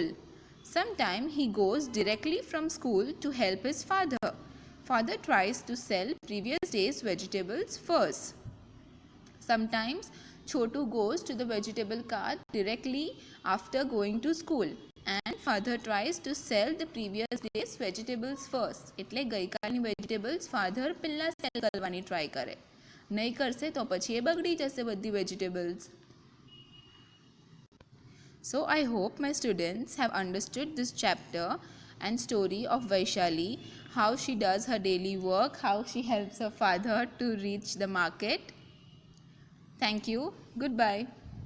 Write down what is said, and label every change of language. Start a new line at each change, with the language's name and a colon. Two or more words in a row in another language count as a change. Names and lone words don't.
English: Sometimes he goes directly from school to help his father. Father tries to sell previous day's vegetables first. Sometimes Chotu goes to the vegetable cart directly after going to school. And father tries to sell the previous day's vegetables first.
Gujarati: એટલે ગઈકાલની
English: vegetables father
Gujarati: પહેલા sell કરવાની try કરે. નહીં કરશે તો પછી એ બગડી જશે બધી vegetables.
English: So I hope my students have understood this chapter and story of Vaishali, how she does her daily work, how she helps her father to reach the market. Thank you. Goodbye.